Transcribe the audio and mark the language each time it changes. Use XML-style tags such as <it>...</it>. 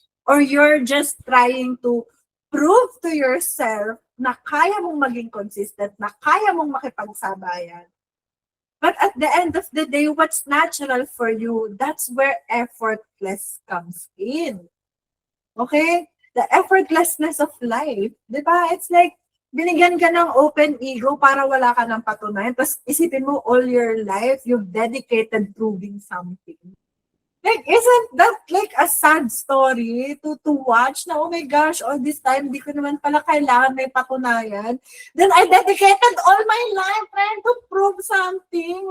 <en>Or you're just trying to prove to yourself</en> <tl>na kaya mong maging consistent, na kaya mong makipagsabayan.</tl> <en>But at the end of the day, what's natural for you, that's where effortless comes in. Okay? The effortlessness of life.</en> <tl>Diba?</tl> <en>It's like,</en> <tl>binigyan ka ng open ego para wala ka ng patunayan. Tapos isipin mo</tl> <en>all your life, you've dedicated proving something. Like, isn't that like a sad story to watch na, oh my gosh, all this time,</en> <tl>di ko naman pala kailangan may patunayan.</tl> <en>Then I dedicated all my life trying to prove something.</en>